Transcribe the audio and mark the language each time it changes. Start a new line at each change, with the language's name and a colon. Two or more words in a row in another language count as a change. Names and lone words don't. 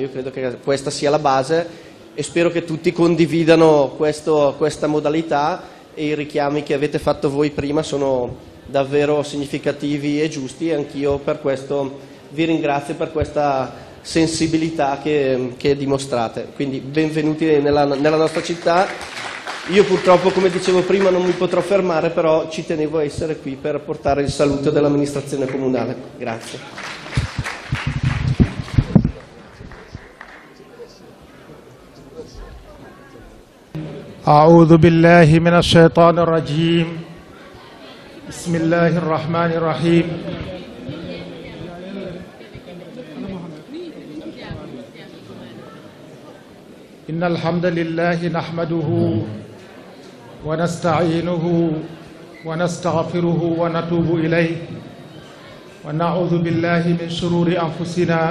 Italian: Io credo che questa sia la base e spero che tutti condividano questa modalità, e i richiami che avete fatto voi prima sono davvero significativi e giusti, e anch'io per questo vi ringrazio per questa sensibilità che dimostrate. Quindi benvenuti nella nostra città. Io purtroppo, come dicevo prima, non mi potrò fermare, però ci tenevo a essere qui per portare il saluto dell'amministrazione comunale. Grazie.
Arabic: أعوذ بالله من الشيطان الرجيم بسم الله الرحمن الرحيم إن الحمد لله نحمده ونستعينه ونستغفره ونتوب إليه ونعوذ بالله من شرور أنفسنا